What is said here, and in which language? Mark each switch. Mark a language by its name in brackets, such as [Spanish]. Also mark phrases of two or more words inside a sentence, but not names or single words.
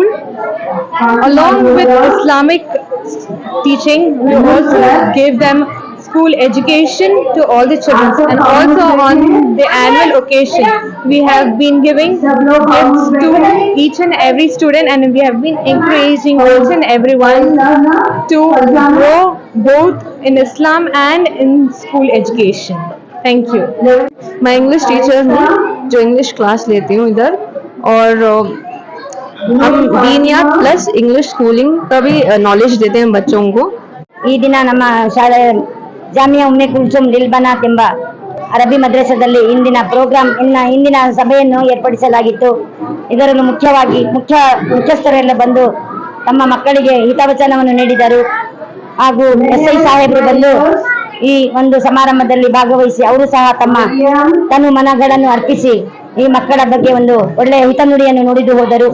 [English] Along with Islamic teaching, we also give them school education to all the children, and also on the annual occasion we have been giving gifts to each and every student, and we have been encouraging each and everyone to grow both in Islam and in school education. Thank you. [Urdu] میں [English] English teacher [Urdu] ہوں جو [English] English class [Urdu] لیتی ہوں ادھر، اور ہم دینیات پلس [English] English schooling [Urdu] کا بھی ನಾಲೆಜ್ دیتے ہیں بچوں کو. [Kannada] ಈ ದಿನ ನಮ್ಮ ಶಾಲೆ ಜಾಮಿಯಾ ಉಮ್ಮೆ ಕುಲ್ಸುಮ್ ಲಿಲ್ಬನಾತ್ ಎಂಬ ಅರಬ್ಬಿ ಮದ್ರಸದಲ್ಲಿ ಇಂದಿನ ಸಭೆಯನ್ನು ಏರ್ಪಡಿಸಲಾಗಿತ್ತು. ಇದರಲ್ಲಿ ಮುಖ್ಯವಾಗಿ ಮುಖ್ಯಸ್ಥರೆಲ್ಲ ಬಂದು ತಮ್ಮ ಮಕ್ಕಳಿಗೆ ಹಿತವಚನವನ್ನು ನೀಡಿದರು. ಹಾಗೂ SI ಸಾಹೇಬರು ಬಂದು ಈ ಒಂದು ಸಮಾರಂಭದಲ್ಲಿ ಭಾಗವಹಿಸಿ ಅವರು ಸಹ ತಮ್ಮ ತನು ಮನಗಳನ್ನು ಅರ್ಪಿಸಿ ಈ ಮಕ್ಕಳ ಬಗ್ಗೆ ಒಂದು ಒಳ್ಳೆಯ ಹಿತನುಡಿಯನ್ನು ನುಡಿದು ಹೋದರು.